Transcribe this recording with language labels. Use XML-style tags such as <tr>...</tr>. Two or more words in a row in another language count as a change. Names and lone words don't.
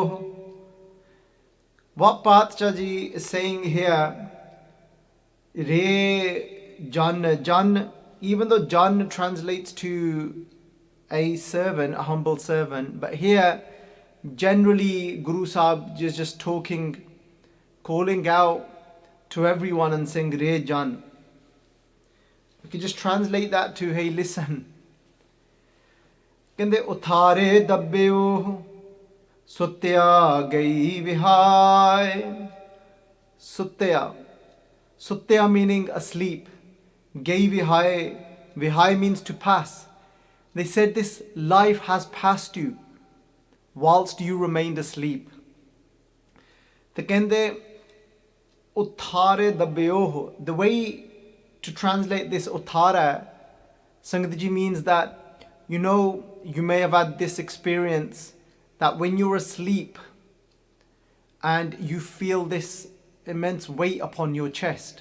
<en>What Padshah Ji is saying here,</en> <pa>ਰੇ ਜਨ,</pa> <en>Jan, even though Jan translates to a servant, a humble servant, but here generally Guru Sahib is just talking, calling out to everyone and saying</en> <pa>ਰੇ ਜਨ.</pa> <en>We can just translate that to, hey, listen.</en> <pa>ਕਹਿੰਦੇ ਉਥਾਰੇ ਦੱਬਿਓ, ਸੁੱਤਿਆ ਗਈ ਵਿਹਾਏ। ਸੁੱਤਿਆ, ਸੁੱਤਿਆ</pa> <en>meaning asleep.</en> <pa>ਗਈ ਵਿਹਾਏ, ਵਿਹਾਏ</pa> <en>means to pass. They said this life has passed you whilst you remained asleep.</en> <pa>ਤੇ ਕਹਿੰਦੇ ਉਥਾਰੇ ਦੱਬਿਓ,</pa> <en>the way to translate this uthara, Sangat Ji, means that, you know, you may have had this experience that when you're asleep and you feel this immense weight upon your chest.</en>